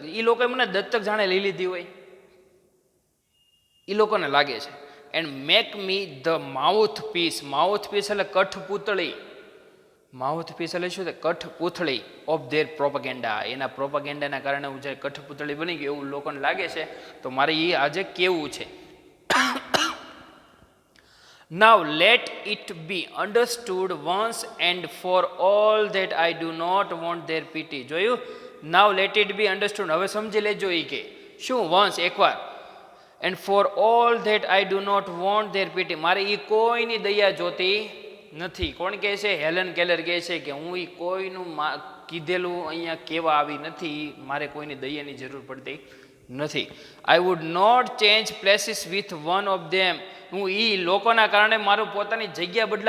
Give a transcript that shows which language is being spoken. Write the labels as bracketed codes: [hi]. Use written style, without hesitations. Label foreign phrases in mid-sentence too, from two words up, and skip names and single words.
[gu] એ લોકોએ મને દત્તક જાણે લઈ લીધી હોય, એ લોકોને લાગે છે. [en] and make me the mouth piece. mouth piece [gu] એટલે કઠપૂતળી. [en] mouth piece [gu] એટલે શું થાય? કઠપૂતળી [en] of their propaganda. [gu] એના પ્રોપગેન્ડાના કારણે હું જ્યારે કઠપૂતળી બની ગયું એવું લોકોને લાગે છે, તો મારે એ આજે કેવું છે. [en] Now let it be understood once and for all that I do not want their pity. જોયું? Now let it be understood, [gu] હવે સમજી લેજો. એ કે શું? [en] once, એકવાર. and for all that I do not want their pity, [gu] મારે એ કોઈની દયા જોતી નથી. કોણ કહે છે? હેલન કેલર કહે છે કે હું એ કોઈનું કીધેલું અહીંયા કહેવા આવી નથી, મારે કોઈની દયાની જરૂર પડતી નથી. [en] I would not change places with one of them. [gu] હું એ લોકોના કારણે મારું પોતાની જગ્યા બદલાવું નહીં.